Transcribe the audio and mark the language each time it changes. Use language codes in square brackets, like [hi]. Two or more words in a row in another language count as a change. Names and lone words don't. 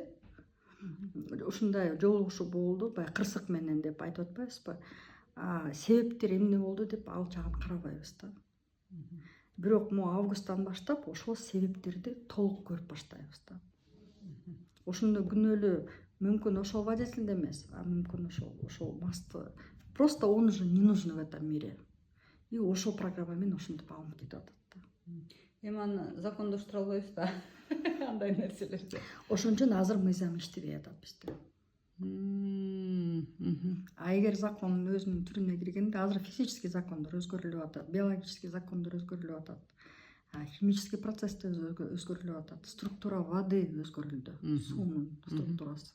[ky] Ушундай жолугушуу болду, баягы кырсык менен деп айтып атпайбызбы? Себептер эмне болду деп ал жагын карабайбыз да. Бирок августтан баштап ошол себептерди толук көрүп баштайбыз да. Ошондо күнөөлүү мүмкүн ошол водитель эмес, мүмкүн ошол масты. [ru] Просто он уже не нужен в этом мире. [ky] И ошол программа менен ошентип алынып кетип атат да. Эми аны закондоштура албайбыз да. Андай нерселерди. Ошон үчүн азыр мыйзам иштебей атат бизде. Эгер закон өзүнүн түрүнө киргенде, азыр физический закондор өзгөрүлүп атат, биологический закондор өзгөрүлүп атат, химический процесстер өзгөрүлүп атат, [ru] структура воды [ky] өзгөрүлдү, суунун структурасы.